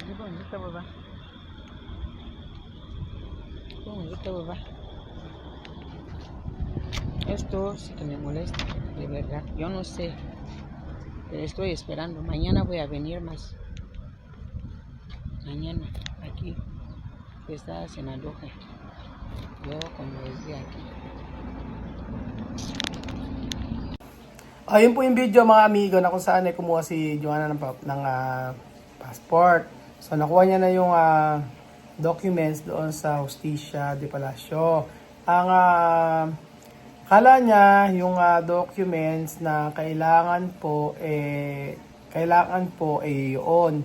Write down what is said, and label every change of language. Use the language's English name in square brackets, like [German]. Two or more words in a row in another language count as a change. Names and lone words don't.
[Spanish] Esto sí que me molesta, de verdad. Yo no sé, pero estoy esperando. Mañana voy a venir más. Mañana, aquí, está Senadoje. Yo, como decía aquí. [Filipino] Ayun po yung video mga amigo na kung saan ay kumuha si Joanna ng passport. So nakuha niya na yung documents doon sa Justicia de Palacio. Ang kala niya yung documents na kailangan po yun.